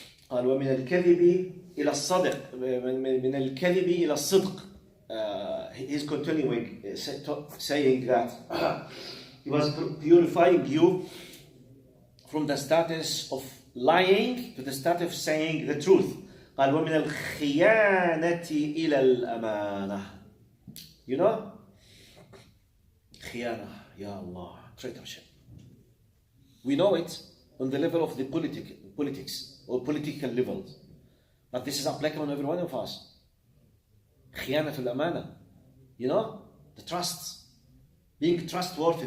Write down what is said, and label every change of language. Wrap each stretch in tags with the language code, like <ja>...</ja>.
<ar>قال ومن الكذب إلى الصدق من الكذب إلى الصدق.</ar> <en>He's continuing saying that he was purifying you from the status of lying to the status of saying the truth.</en> <ar>قال ومن الخيانة إلى الأمانة.</ar> <en>You know? خيانة, Ya Allah, traitorship. We know it on the level of the politics or political levels. But this is applicable on every one of us.</en> <ar>خيانة الأمانة.</ar> <en>You know? The trust. Being trustworthy.</en>